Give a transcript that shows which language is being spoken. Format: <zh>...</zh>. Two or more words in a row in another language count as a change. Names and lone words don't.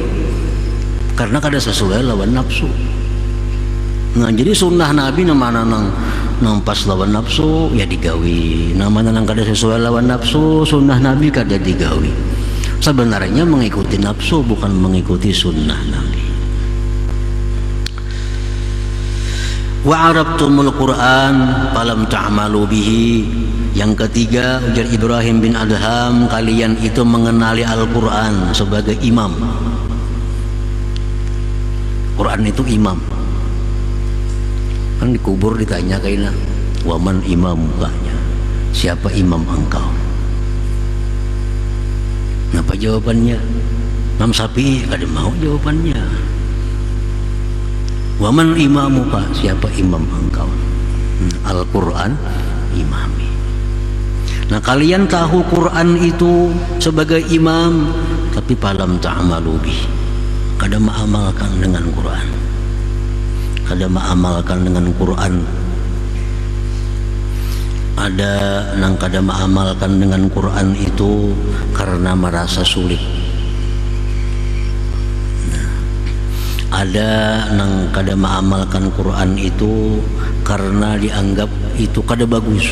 <bjn>Karena kada sesuai lawan nafsu. Nah, jadi sunnah Nabi namanya nang pas lawan nafsu ya digawi, namanya nang kada sesuai lawan nafsu, sunnah Nabi kada digawi.</bjn> <id>Sebenarnya mengikuti nafsu bukan mengikuti sunnah Nabi.</id> <ar>Wa arabtumul Quran falam ta'malu bihi.</ar> <id>Yang ketiga, ujar Ibrahim bin Adham, kalian itu mengenali Al-Quran sebagai imam. Quran itu imam. Kan dikubur ditanya kayaknya,</id> <ar>waman imam mukanya,</ar> <id>siapa imam engkau? Apa jawabannya?</id> <bjn>Imam Syafi'i kada mau jawabannya.</bjn> <ar>Waman imamuka,</ar> <id>siapa imam engkau?</id> <ar>Al-Quran imami.</ar> <bjn>Nah, kalian tahu Quran itu sebagai imam, tapi</bjn> <ar>falam ta'malu bih,</ar> <bjn>kada mengamalkan dengan Quran, kada mengamalkan dengan Quran. Ada nang kada mengamalkan dengan Quran itu karena merasa sulit. Nah, ada nang kada mengamalkan Quran itu karena dianggap itu kada bagus.</bjn>